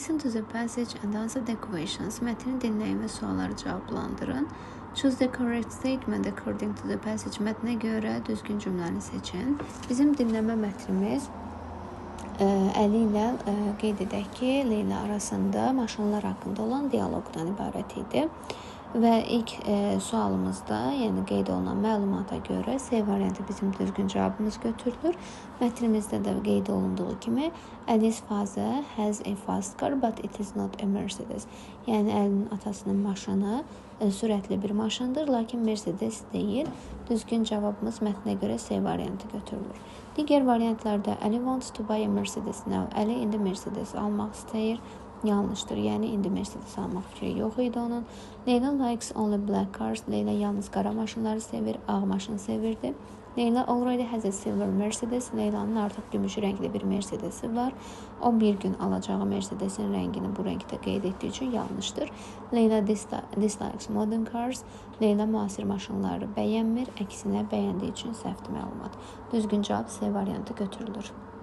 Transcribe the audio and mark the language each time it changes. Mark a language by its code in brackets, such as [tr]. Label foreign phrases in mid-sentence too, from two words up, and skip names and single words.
[en] Listen to the passage and answer the questions. [az] Mətni dinləyin və sualları cavablandırın. [en] Choose the correct statement according to the passage. [az] Mətnə görə düzgün cümləni seçin. Bizim dinləmə mətnimiz Əli ilə qeyd edək ki, Leyla arasında maşınlar haqqında olan dialoqdan ibarət idi. Və ilk sualımızda, yəni qeyd olunan məlumata görə C variantı bizim düzgün cavabımız götürülür. Mətnimizdə də qeyd olunduğu kimi [en] Ali's father has a fast car but it is not a Mercedes. [az] Yəni Əlinin atasının maşını sürətli bir maşındır, lakin Mercedes deyil. Düzgün cavabımız mətnə görə C variantı götürülür. Digər variantlarda [en] Ali wants to buy a Mercedes now. [az] Əli indi Mercedes almaq istəyir. Yanlışdır. Yəni indi Mercedes almaq fikri yox idi onun. [en] Leyla likes only black cars. [az] Leyla yalnız qara maşınları sevir, ağ maşın sevirdi. [en] Leyla already has a silver Mercedes. [az] Leylanın artıq gümüş rəngli bir Mercedesi var. O bir gün alacağı Mercedesin rəngini bu rəngdə qeyd etdiyi üçün yanlışdır. [en] Leyla dislikes modern cars. [az] Leyla müasir maşınları bəyənmir, əksinə bəyəndiyi üçün səhvdir məlumat. Düzgün cavab C variantı götürülür.